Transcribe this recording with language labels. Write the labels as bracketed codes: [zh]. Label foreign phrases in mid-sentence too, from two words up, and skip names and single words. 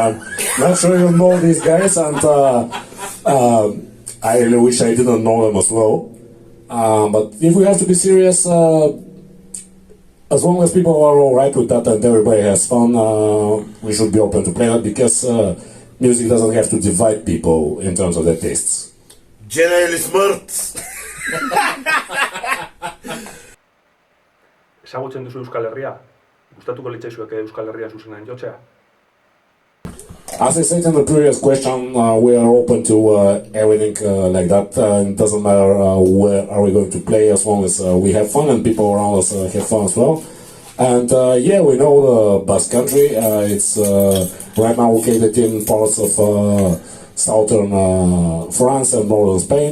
[en] I'm not sure you know these guys, and I really wish I didn't know them as well. But if we have to be serious, as long as people are alright with that and everybody has fun, we should be open to play that, because music doesn't have to divide people in terms of their tastes. General Smart. [eu] Ezagutzen duzu Euskal Herria? Gustatuko litzaizueke Euskal Herrian zuzenean jotzea? [en] As I said in the previous question, we are open to everything like that. It doesn't matter where are we going to play, as long as we have fun and people around us have fun as well. And yeah, we know the Basque Country. It's right now located in parts of southern France and northern Spain.